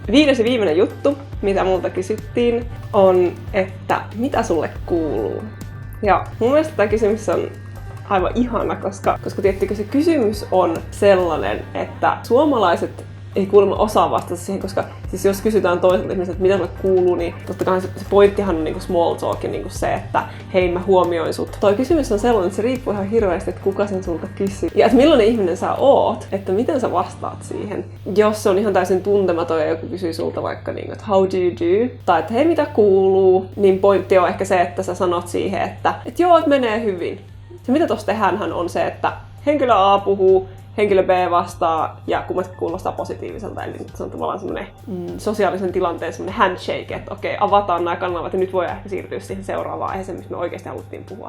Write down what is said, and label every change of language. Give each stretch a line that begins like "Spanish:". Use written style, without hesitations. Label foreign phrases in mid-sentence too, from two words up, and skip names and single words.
Finnish: ja viimeinen juttu, mitä multa kysyttiin, on, että mitä sulle kuuluu? Ja mun mielestä tämä kysymys on aivan ihana, koska tiettikö se kysymys on sellainen, että suomalaiset ei kuulemma osaa vastata siihen, koska siis jos kysytään toiselta ihmiseltä, että mitä sulle kuuluu, niin totta kai se pointtihan on niinku
English: small talk
Finnish: ja niinku se, että hei mä huomioin sut. Toi kysymys on sellainen, että se riippuu ihan hirveästi, että kuka sen sulta kysyy. Ja että millainen ihminen sä oot, että miten sä vastaat siihen. Jos se on ihan täysin tuntematon ja joku kysyy sulta vaikka niinku, että
English: how do you do?
Finnish: Tai että hei mitä kuuluu, niin pointti on ehkä se, että sä sanot siihen, että joo, että menee hyvin. Se mitä tossa tehdäänhän on se, että henkilö A puhuu, henkilö B vastaa ja kummatkin kuulostaa positiiviselta. Eli se on tavallaan semmoinen sosiaalisen tilanteen semmoinen handshake, että okei, avataan nämä kanavat ja nyt voi ehkä siirtyä siihen seuraavaan aiheeseen, mistä me oikeasti haluttiin puhua.